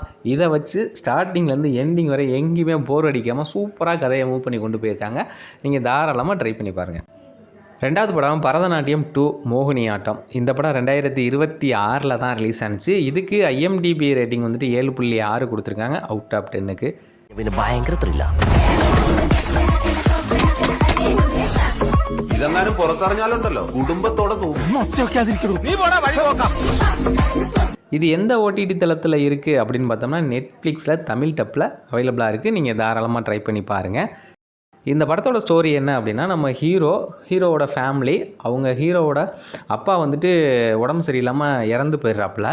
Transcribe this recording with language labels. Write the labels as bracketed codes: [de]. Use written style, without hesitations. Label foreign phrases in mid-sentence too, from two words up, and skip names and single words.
[ta] இதை வச்சு ஸ்டார்டிங்லேருந்து எண்டிங் வரை எங்கேயுமே போர் அடிக்காமல் சூப்பராக கதையை மூவ் பண்ணி கொண்டு போயிருக்காங்க. நீங்கள் தாராளமாக ட்ரை பண்ணி பாருங்கள். ரெண்டாவது படம் பரதநாட்டியம் 2 மோகினியாட்டம். இந்த படம் 2026 தான் ரிலீஸ் ஆனிச்சு. இதுக்கு IMDb ரேட்டிங் வந்துட்டு 7.6 கொடுத்துருக்காங்க [en] out of [ta] 10க்கு. [ml] ഭയങ്കര ത്രില്ല. ഇതെങ്ങാനും പുറത്തിറങ്ങിയാലുണ്ടല്ലോ കുടുംബത്തോടെ [ta] இது எந்த ஓடிடி தளத்தில் இருக்குது அப்படின்னு பார்த்தோம்னா நெட்ஃப்ளிக்ஸில் தமிழ் டப்பில் அவைலபிளாக இருக்குது. நீங்கள் தாராளமாக ட்ரை பண்ணி பாருங்கள். இந்த படத்தோட ஸ்டோரி என்ன அப்படின்னா நம்ம ஹீரோவோட ஃபேமிலி, அவங்க ஹீரோவோட அப்பா வந்துட்டு உடம்பு சரியில்லாமல் இறந்து போயிடுறாப்புல.